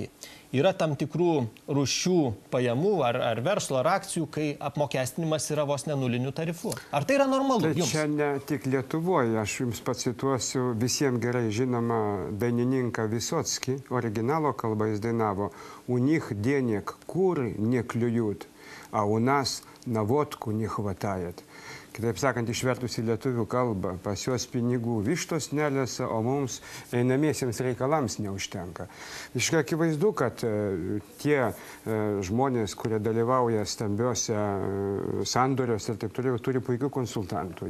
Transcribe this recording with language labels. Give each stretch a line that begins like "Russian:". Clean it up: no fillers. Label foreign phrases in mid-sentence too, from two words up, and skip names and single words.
Lithuanian: Yra tam tikrų rūšių pajamų ar verslo ar akcijų, kai apmokestinimas yra vos ne nuliniu tarifu. Ar tai yra normalu jums? Tai čia ne tik Lietuvoje, aš jums pacituosiu visiems gerai žinomą dainininką Visotskį, originalo kalbą jis dainavo:
Russian: "У них денег куры не клюют, а у нас на водку не хватает."
Lithuanian: Kitaip sakant, išvertus į lietuvių kalbą, pas juos pinigų vištos nelesa, o mums einamiesiems reikalams neužtenka. Iškai akivaizdu, kad tie žmonės, kurie dalyvauja stambiuose sandoriuose ir taip toliau, turi puikių konsultantų.